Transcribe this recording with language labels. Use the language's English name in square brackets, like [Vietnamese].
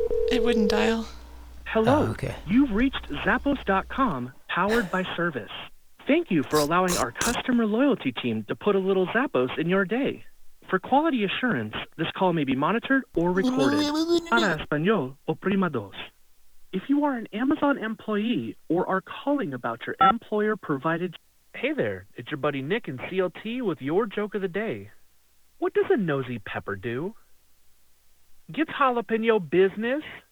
[English] It wouldn't dial. Hello. Oh, okay. You've reached Zappos.com, powered by service. Thank you for allowing our customer loyalty team to put a little Zappos in your day. For quality assurance, this call may be monitored or recorded. [Spanish] Para español o prima dos. [English] If you are an Amazon employee or are calling about your employer-provided... Hey there, it's your buddy Nick in CLT with your joke of the day. What does a nosy pepper do? Gets jalapeno business?